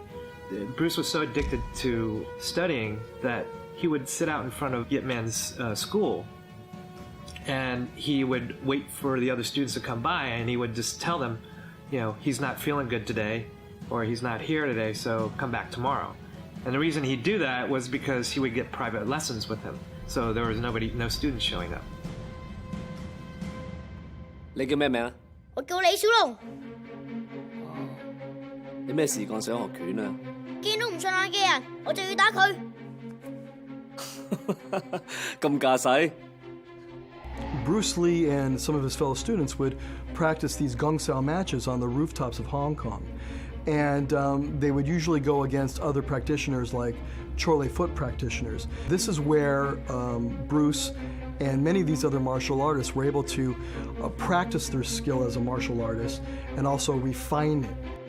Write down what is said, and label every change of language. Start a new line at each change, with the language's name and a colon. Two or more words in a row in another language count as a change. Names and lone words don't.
English: Bruce was so addicted to studying that he would sit out in front of Yip Man's school, and he would wait for the other students to come by, and he would just tell them, he's not feeling good today, or he's not here today, so come back tomorrow. And the reason he'd do that was because he would get private lessons with him, so there was no students showing up.
Cantonese: 你叫咩名啊？我叫李小龍，你咩時間想學拳啊？見到唔順眼嘅人，我就要打佢。咁架勢？
English: Bruce Lee and some of his fellow students would practice these Gung Sao matches on the rooftops of Hong Kong. And they would usually go against other practitioners like Chole foot practitioners. This is where Bruce and many of these other martial artists were able to practice their skill as a martial artist and also refine it.